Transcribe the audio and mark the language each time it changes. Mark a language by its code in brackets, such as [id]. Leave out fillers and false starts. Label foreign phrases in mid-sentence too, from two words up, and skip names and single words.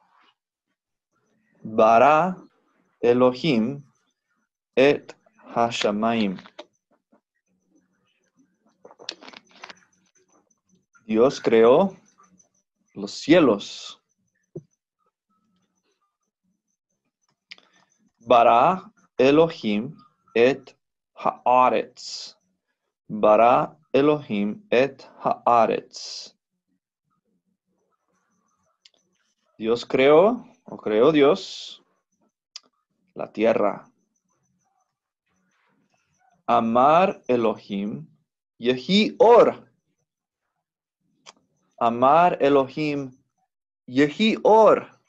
[he] ברא אלהים את השמים. [es] Dios creó los cielos. [he] ברא אלהים את הארץ. ברא אלהים את הארץ. [es] Dios creó, o creó Dios, la tierra. [he] אמר אלהים, יהי אור. אמר אלהים, יהי אור.